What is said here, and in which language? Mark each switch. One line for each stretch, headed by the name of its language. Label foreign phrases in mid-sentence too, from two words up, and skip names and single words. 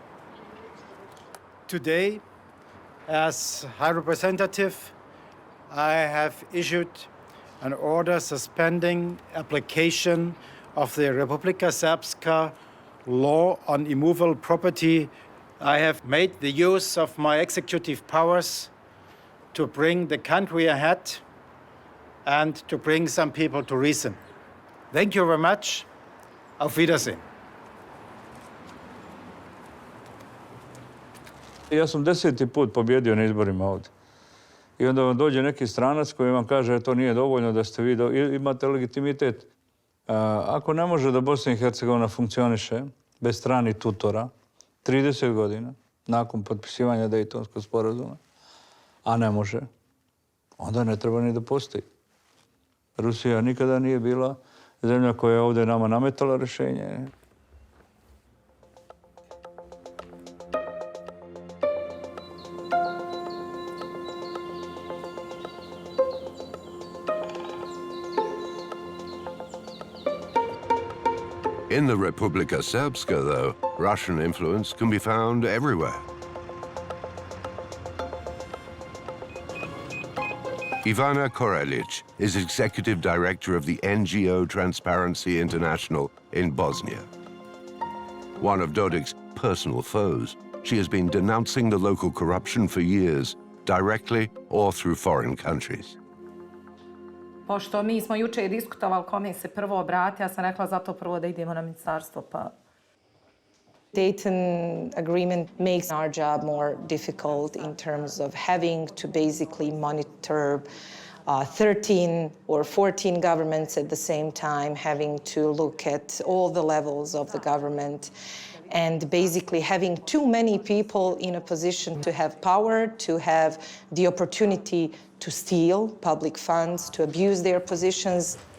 English: Today, as High Representative, I have issued an order suspending application of the Republika Srpska law on immovable property. I have made the use of my executive powers to bring the country ahead and to bring some people to reason. Thank you very much.
German: Auf Wiedersehen.
Serbian: Ja sam 10. put pobjedio na izborima ovdje. I onda vam dođe neki stranac koji vam kaže to nije dovoljno da ste vi imate legitimitet. Ako ne može da Bosna i Hercegovina funkcioniše bez stranih tutora 30 godina nakon potpisivanja Daytonskog sporazuma, a ne može, onda ne treba ni da postoji. Rusija nikada nije bila zemlja koja je ovdje nama nametala rješenje.
English: In the Republika Srpska, though, Russian influence can be found everywhere. Ivana Korelic is executive director of the NGO Transparency International in Bosnia. One of Dodik's personal foes, she has been denouncing the local corruption for years, directly or through foreign countries.
Bosnian: Pošto mi smo juče diskutovali kome se prvo obrati, ja sam rekla zato prvo da idemo na ministarstvo, pa...
English: Dayton Agreement makes our job more difficult in terms of having to basically monitor 13 or 14 governments at the same time, having to look at all the levels of the government, and basically having too many people in a position to have power, to have the opportunity to steal public funds, to abuse their positions.